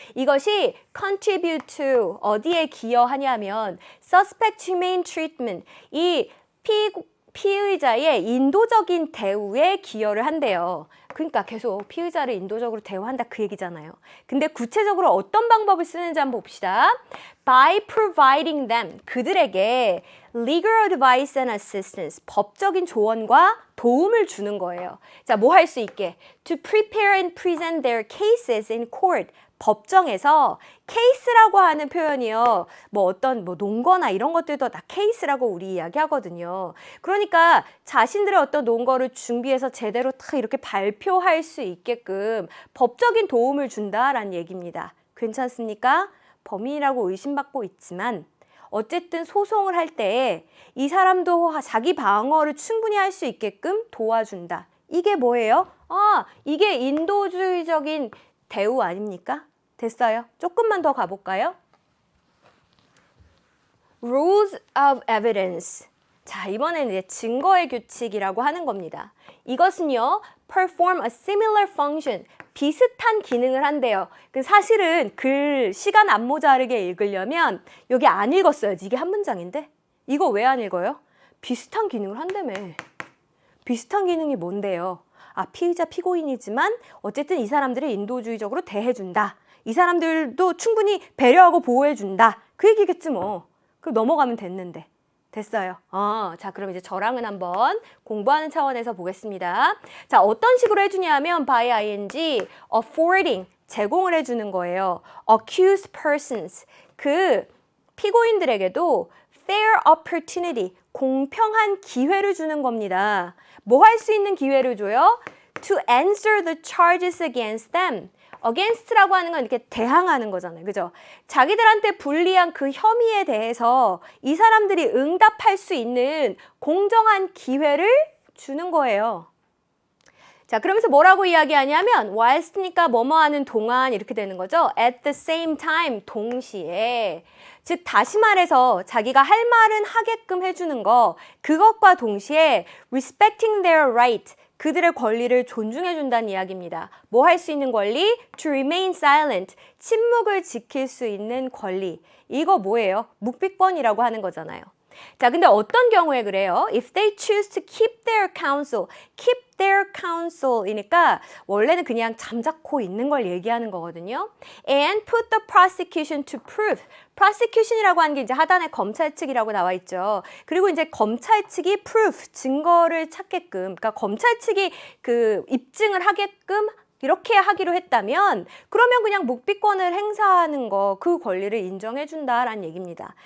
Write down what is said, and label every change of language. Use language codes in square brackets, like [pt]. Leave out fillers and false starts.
[ko] 이것이 contribute to 어디에 기여하냐면 [en] suspect humane treatment [ko] 이 피의자의 인도적인 대우에 기여를 한대요. 그러니까 계속 피의자를 인도적으로 대우한다 그 얘기잖아요. 근데 구체적으로 어떤 방법을 쓰는지 한번 봅시다. [en] By providing them, [ko] 그들에게 [en] legal advice and assistance, [ko] 법적인 조언과 도움을 주는 거예요. 자, 뭐 할 수 있게? [en] To prepare and present their cases in court. [ko] 법정에서 케이스라고 하는 표현이요. 뭐 어떤 논거나 이런 것들도 다 케이스라고 우리 이야기하거든요. 그러니까 자신들의 어떤 논거를 준비해서 제대로 딱 이렇게 발표할 수 있게끔 법적인 도움을 준다라는 얘기입니다. 괜찮습니까? 범인이라고 의심받고 있지만 어쨌든 소송을 할 때 이 사람도 자기 방어를 충분히 할 수 있게끔 도와준다. 이게 뭐예요? 이게 인도주의적인 대우 아닙니까? 됐어요. 조금만 더 가볼까요? [en] Rules of evidence. [ko] 자, 이번에는 이제 증거의 규칙이라고 하는 겁니다. 이것은요, [en] perform a similar function. [ko] 비슷한 기능을 한대요. 사실은 글 시간 안 모자르게 읽으려면 여기 안 읽었어야지. 이게 한 문장인데? 이거 왜 안 읽어요? 비슷한 기능을 한다며. 비슷한 기능이 뭔데요? 피의자 피고인이지만 어쨌든 이 사람들을 인도주의적으로 대해준다. 이 사람들도 충분히 배려하고 보호해준다. 그 얘기겠지 뭐. 그럼 넘어가면 됐는데. 됐어요. 자, 그럼 이제 저랑은 한번 공부하는 차원에서 보겠습니다. 자, 어떤 식으로 해주냐 하면 by ing, affording, 제공을 해주는 거예요. [en] accused persons, [ko] 그 피고인들에게도 [en] fair opportunity, [ko] 공평한 기회를 주는 겁니다. 뭐 할 수 있는 기회를 줘요? [en] To answer the charges against them. [ko] against라고 하는 건 이렇게 대항하는 거잖아요. 그죠? 자기들한테 불리한 그 혐의에 대해서 이 사람들이 응답할 수 있는 공정한 기회를 주는 거예요. 자, 그러면서 뭐라고 이야기하냐면 whilst니까 뭐뭐 하는 동안 이렇게 되는 거죠. at the same time, 동시에. 즉 다시 말해서 자기가 할 말은 하게끔 해주는 거, 그것과 동시에 [en] respecting their right, [ko] 그들의 권리를 존중해준다는 이야기입니다. 뭐 할 수 있는 권리? [en] To remain silent, [ko] 침묵을 지킬 수 있는 권리. 이거 뭐예요? 묵비권이라고 하는 거잖아요. 자, 근데 어떤 경우에 그래요? [en] If they choose to keep their counsel, keep their counsel이니까 [ko] 원래는 그냥 잠자코 있는 걸 얘기하는 거거든요. [en] And put the prosecution to proof. [ko] prosecution이라고 하는 게 이제 하단에 검찰 측이라고 나와 있죠. 그리고 이제 검찰 측이 proof, 증거를 찾게끔, 그러니까 검찰 측이 그 입증을 하게끔 이렇게 하기로 했다면 그러면 그냥 묵비권을 행사하는 거, 그 권리를 인정해준다라는 얘기입니다.